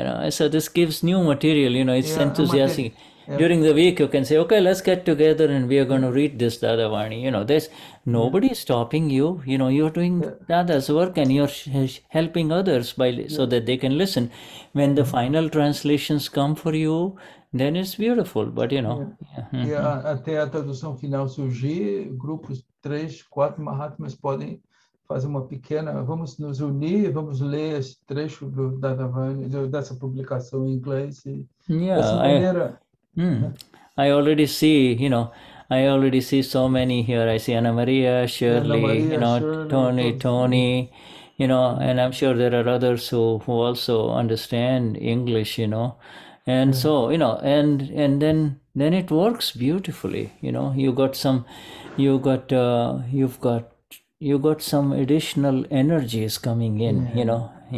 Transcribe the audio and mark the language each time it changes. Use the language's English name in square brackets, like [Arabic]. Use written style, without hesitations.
[English] So this gives new material, it's enthusiastic. During the week, you can say, okay, let's get together and we are going to read this Dadavani. There's nobody stopping you. You're doing Dada's work and you're helping others so that they can listen. When the final translations come for you, then it's beautiful. But, [Portuguese] até a tradução final surgir, grupos 3, 4 Mahatmas podem fazer uma pequena, vamos nos unir, vamos ler esse trecho do Dadavani, dessa publicação em inglês. Dessa maneira... [English] I already see so many here. I see Anna Maria, Shirley, Tony, and I'm sure there are others who also understand English, and so, and then it works beautifully, you've got some additional energies coming in,